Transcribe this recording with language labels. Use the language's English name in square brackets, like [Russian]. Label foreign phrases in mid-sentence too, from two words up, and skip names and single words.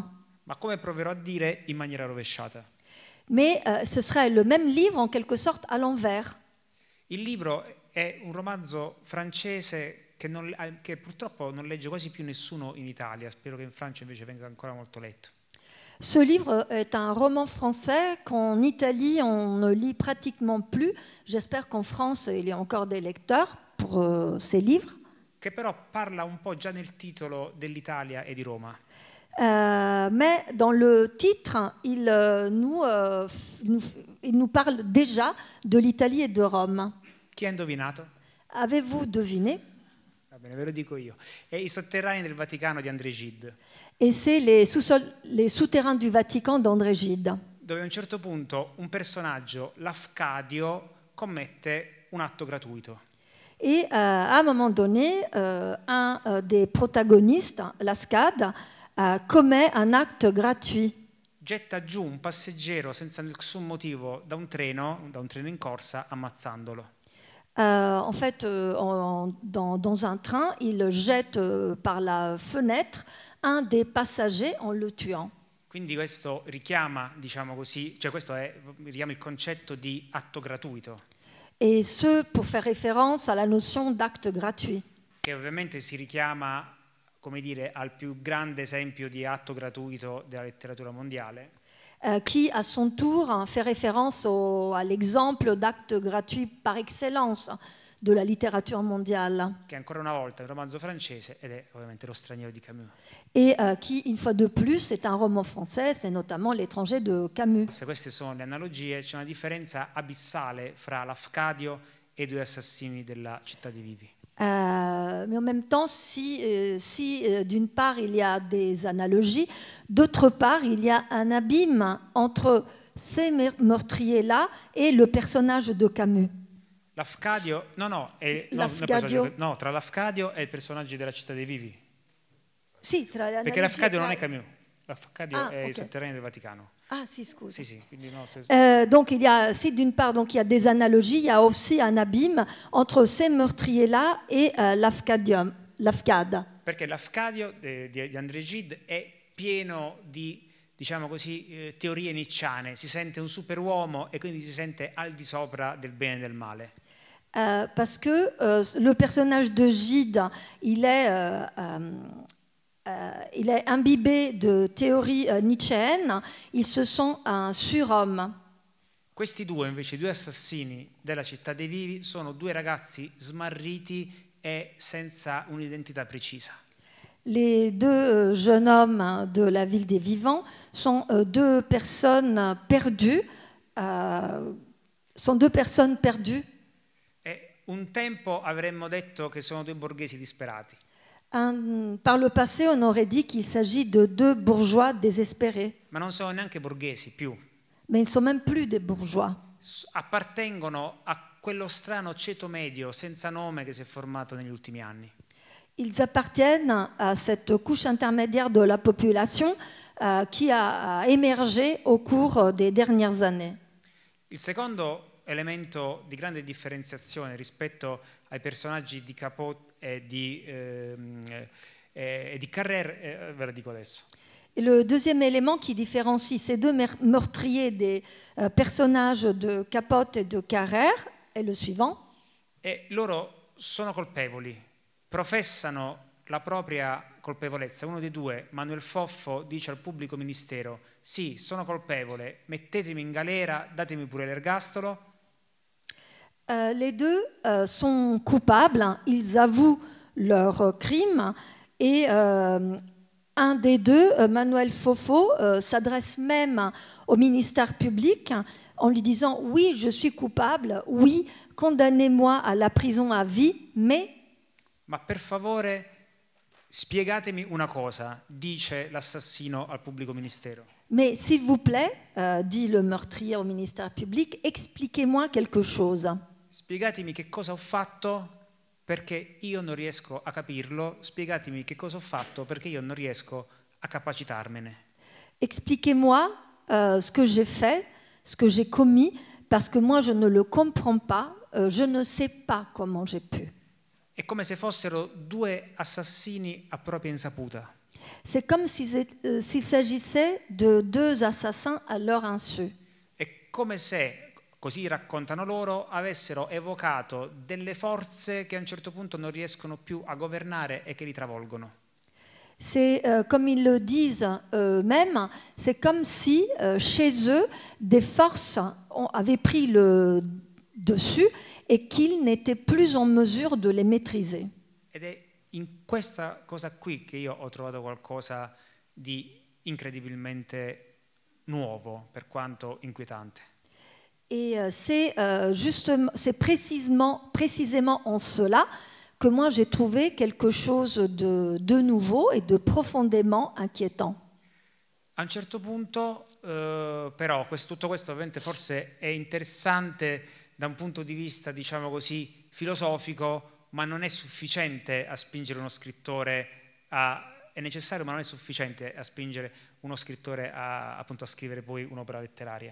[Italian] Ma come proverò a dire, in maniera rovesciata. [French] Mais ce serait le même livre en quelque sorte à l'envers. [Italian] Il libro è un romanzo francese che purtroppo non legge quasi più nessuno in Italia, spero che in Francia invece venga ancora molto letto. [French] Ce livre est un roman français qu'en Italie on ne lit pratiquement plus. J'espère qu'en France il y a encore des lecteurs pour ces livres. [Italian] Che però parla un po' già nel titolo dell'Italia e di Roma. [French] Mais dans le titre, il nous parle déjà de l'Italie et de Rome. [Italian] Chi ha indovinato? [French] Avez-vous deviné? [Italian] Va bene, ve lo dico io. È I sotterranei del Vaticano di André Gide. [French] Et c'est les souterrains du Vatican d'André Gide. [Italian] Dove a un certo punto un personaggio, l'Afcadio, commette un atto gratuito. [French] Et à un moment donné, un des protagonistes, l'Ascade, commet un acte gratuit. [Italian] Getta giù un passeggero senza nessun motivo da un treno in corsa, ammazzandolo. [French] En fait, dans un train, il jette par la fenêtre un des passagers en le tuant. [Italian] Quindi questo richiama, diciamo così, cioè richiama il concetto di atto gratuito. [French] Et ce, pour faire référence à la notion d'acte gratuit. [Italian] Che ovviamente si richiama, come dire, al più grande esempio di atto gratuito della letteratura mondiale. [French] Qui, à son tour, fait référence à l'exemple d'acte gratuit par excellence de la littérature mondiale. [Italian] Che ancora una volta è un romanzo francese ed è ovviamente Lo straniero di Camus. [French] Et qui, une fois de plus, est un roman français, c'est notamment L'étranger de Camus. [Italian] Se queste sono le analogie, c'è una differenza abissale fra l'Afcadio e i 2 assassini della Città dei Vivi. [French] Mais en même temps, si d'une part il y a des analogies, d'autre part il y a un abîme entre ces meurtriers-là et le personnage de Camus. [Italian] L'Afcadio, no, tra l'Afcadio e il personaggio della Città dei Vivi. Sì, tra le Perché l'Afcadio non è Camus, l'Afcadio è ok. il sotterraneo del Vaticano. Ah, si, scusa. Sì, sì, quindi no, [French] Donc il y a, si d'une part donc il y a des analogies, il y a aussi un abîme entre ces meurtriers-là et l'Afcade. [Italian] Perché l'Afcadio di André Gide è pieno di, diciamo così, teorie nicciane, si sente un superuomo e quindi si sente al di sopra del bene e del male. [French] Parce que le personnage de Gide, il est imbibé de théories nietzschéennes, il se sent un surhomme. [Italian] Questi due, invece, i due assassini della Città dei Vivi, sono due ragazzi smarriti e senza un'identità precisa. [French] Les deux jeunes hommes de la ville des vivants sont deux personnes perdues. [Italian] E un tempo avremmo detto che sono due borghesi disperati. [French] Par le passé, on aurait dit qu'il s'agit de deux bourgeois désespérés. [Italian] Ma non sono neanche borghesi più. [French] Mais ils ne sont même plus des bourgeois. [Italian] Appartengono a quello strano ceto medio senza nome che si è formato negli ultimi anni. [French] Ils appartiennent à cette couche intermédiaire de la population qui a émergé au cours des dernières années. [Italian] Il secondo elemento di grande differenziazione rispetto ai personaggi di Capote e di Carrère, ve la dico adesso. [French] Et le deuxième élément qui différencie ces deux meurtriers des personnages de Capote et de Carrère est le suivant. [Italian] E loro sono colpevoli, professano la propria colpevolezza. Uno dei due, Manuel Foffo, dice al pubblico ministero: sì, sono colpevole, mettetemi in galera, datemi pure l'ergastolo. [French] Les deux sont coupables, ils avouent leur crime et un des deux, Manuel Foffo, s'adresse même au ministère public en lui disant: oui, je suis coupable, oui, condamnez-moi à la prison à vie, mais... [Italian] Ma per favore spiegatemi una cosa, dice l'assassino al pubblico ministero. [French] Mais s'il vous plaît, dit le meurtrier au ministère public, expliquez-moi quelque chose. [Italian] Spiegatemi che cosa ho fatto perché io non riesco a capirlo, spiegatemi che cosa ho fatto perché io non riesco a capacitarmene. [French] Expliquez-moi ce que j'ai fait, ce que j'ai commis, parce que moi je ne le comprends pas, je ne sais pas comment j'ai pu. [Italian] È come se fossero due assassini a propria insaputa. [French] C'est comme s'il s'agissait de deux assassins à leur insu. [Italian] È come se, così raccontano loro, avessero evocato delle forze che a un certo punto non riescono più a governare e che li travolgono. [French] C'est comme ils le disent eux-mêmes, c'est comme si chez eux des forces avaient pris le dessus et qu'ils n'étaient plus en mesure de les maîtriser. [Italian] Ed è in questa cosa qui che io ho trovato qualcosa di incredibilmente nuovo, per quanto inquietante. [French] Et c'est précisément en cela que moi j'ai trouvé quelque chose de nouveau et de profondément inquiétant. [Italian] A un certo punto, però, tutto questo ovviamente forse è interessante da un punto di vista, diciamo così, filosofico, ma non è sufficiente a spingere uno scrittore è necessario, ma non è sufficiente a spingere uno scrittore appunto a scrivere poi un'opera letteraria.